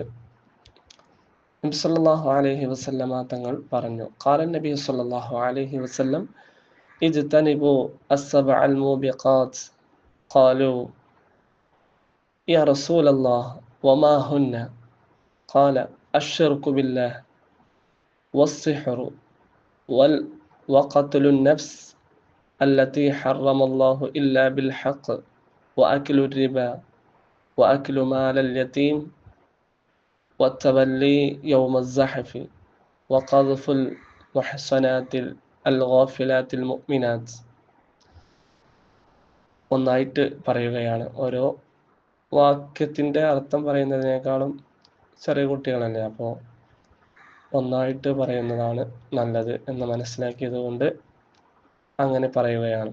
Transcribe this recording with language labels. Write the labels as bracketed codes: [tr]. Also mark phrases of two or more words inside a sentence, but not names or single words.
[ar] نبي صلى الله عليه وسلم [ml] തങ്ങൾ പറഞ്ഞു, [ar] قال نبي صلى الله عليه وسلم اجتنبوا السبع الموبقات. قالوا يا رسول الله وما هن? قال الشرك بالله والسحر وقتل النفس التي حرم الله إلا بالحق وأكل الربا وأكل مال اليتيم والتولي يوم الزحف وقذف المحصنات الغافلات المؤمنات. [ml] ഒന്നായിട്ട് പറയുകയാണ്. ഓരോ വാക്യത്തിൻ്റെ അർത്ഥം പറയുന്നതിനേക്കാളും ചെറിയ കുട്ടികളല്ലേ, അപ്പോൾ ഒന്നായിട്ട് പറയുന്നതാണ് നല്ലത് എന്ന് മനസ്സിലാക്കിയത് കൊണ്ട് അങ്ങനെ പറയുകയാണ്.